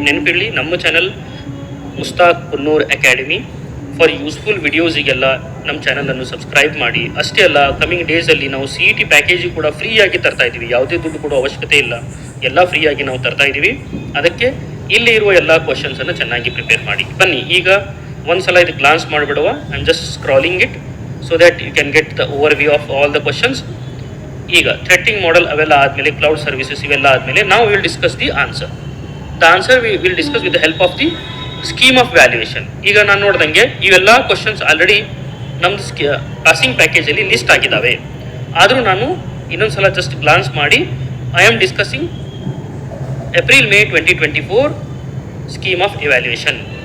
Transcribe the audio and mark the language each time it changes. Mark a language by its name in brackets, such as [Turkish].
[Kannada] ನೆನಪಿರಲಿ, ನಮ್ಮ channel Mushtaq Kunnur academy for useful ವಿಡಿಯೋಸಿಗೆಲ್ಲ ನಮ್ಮ ಚಾನಲನ್ನು ಸಬ್ಸ್ಕ್ರೈಬ್ ಮಾಡಿ. ಅಷ್ಟೇ ಅಲ್ಲ, ಕಮಿಂಗ್ ಡೇಸಲ್ಲಿ ನಾವು CET ಪ್ಯಾಕೇಜು ಕೂಡ ಫ್ರೀಯಾಗಿ ತರ್ತಾ ಇದ್ದೀವಿ. ಯಾವುದೇ ದುಡ್ಡು ಕೊಡೋ ಅವಶ್ಯಕತೆ ಇಲ್ಲ, ಎಲ್ಲ ಫ್ರೀಯಾಗಿ ನಾವು ತರ್ತಾ ಇದ್ದೀವಿ. ಅದಕ್ಕೆ ಇಲ್ಲಿ ಇರುವ ಎಲ್ಲ ಕ್ವಶನ್ಸನ್ನು ಚೆನ್ನಾಗಿ ಪ್ರಿಪೇರ್ ಮಾಡಿ. ಬನ್ನಿ ಈಗ ಒಂದು ಸಲ ಇದು glance ಮಾಡಿಬಿಡುವ. [English] I am just scrolling it so that you can get the overview of all the questions. [Kannada] ಈಗ ಥ್ರೆಟ್ಟಿಂಗ್ ಮಾಡೆಲ್ ಅವೆಲ್ಲ ಆದಮೇಲೆ ಕ್ಲೌಡ್ ಸರ್ವಿಸಸ್ ಇವೆಲ್ಲ ಆದಮೇಲೆ ನಾವು [English] Will discuss the answer. The answer we will discuss with the help of the scheme of valuation. [Kannada] ಈಗ ನಾನು ನೋಡ್ದಂಗೆ ಇವೆಲ್ಲ ಕ್ವಶನ್ಸ್ ಆಲ್ರೆಡಿ ನಮ್ಮದು ಪಾಸಿಂಗ್ ಪ್ಯಾಕೇಜಲ್ಲಿ ಲಿಸ್ಟ್ ಆಗಿದ್ದಾವೆ. ಆದರೂ ನಾನು ಇನ್ನೊಂದು ಸಲ ಜಸ್ಟ್ ಗ್ಲಾನ್ಸ್ ಮಾಡಿ [English] I am discussing [Kannada] ಏಪ್ರಿಲ್-ಮೇ 2024 scheme of evaluation.